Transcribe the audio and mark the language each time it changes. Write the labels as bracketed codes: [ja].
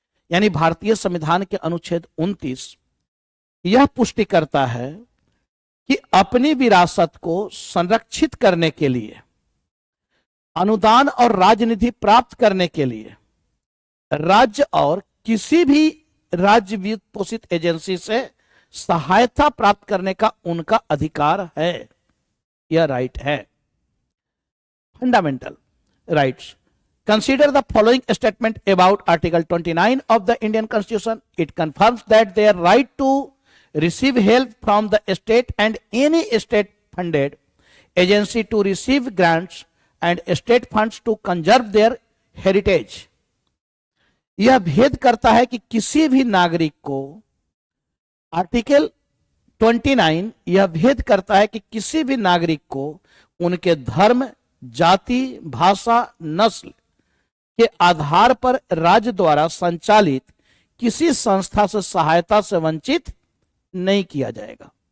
[hi] यानी भारतीय संविधान के अनुच्छेद 29 यह पुष्टि करता है कि अपनी विरासत को संरक्षित करने के लिए, अनुदान और राजनिधि प्राप्त करने के लिए राज्य और किसी भी राज्य वित्त पोषित एजेंसी से सहायता प्राप्त करने का उनका अधिकार है। यह राइट है, fundamental rights. [en] Consider the following statement about Article 29 of the Indian Constitution. It confirms that their right to receive help from the state and any state-funded agency to receive grants and state funds to conserve their heritage. [hi] यह भेद करता है कि किसी भी नागरिक को, article 29 यह भेद करता है कि किसी भी नागरिक को उनके धर्म, जाति, भाषा, नस्ल के आधार पर राज्य द्वारा संचालित किसी संस्था से सहायता से वंचित नहीं किया जाएगा।